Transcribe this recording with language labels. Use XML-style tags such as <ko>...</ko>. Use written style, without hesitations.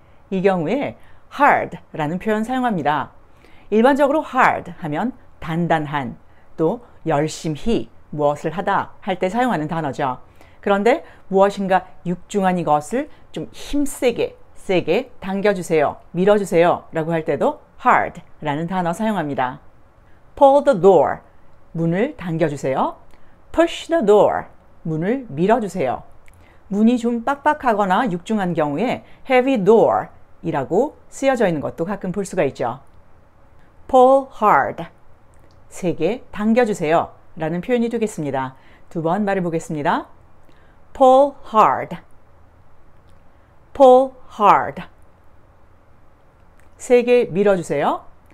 <ko>이 경우에 hard 라는 표현 사용합니다. 일반적으로 hard 하면 단단한, 또 열심히 무엇을 하다 할 때 사용하는 단어죠. 그런데 무엇인가 육중한 이것을 좀 힘세게, 세게 당겨주세요, 밀어주세요 라고 할 때도 hard 라는 단어 사용합니다.</ko> <en>pull the door,</en> <ko>문을 당겨주세요.</ko> <en>push the door,</en> <ko>문을 밀어주세요. 문이 좀 빡빡하거나 육중한 경우에</ko> <en>heavy door</en> <ko>이라고 쓰여져 있는 것도 가끔 볼 수가 있죠.</ko> <en>pull hard,</en> <ko>세게 당겨주세요 라는 표현이 되겠습니다. 두 번 말해보겠습니다.</ko> <en>pull hard, pull hard,</en> <ko>세게 밀어주세요.</ko>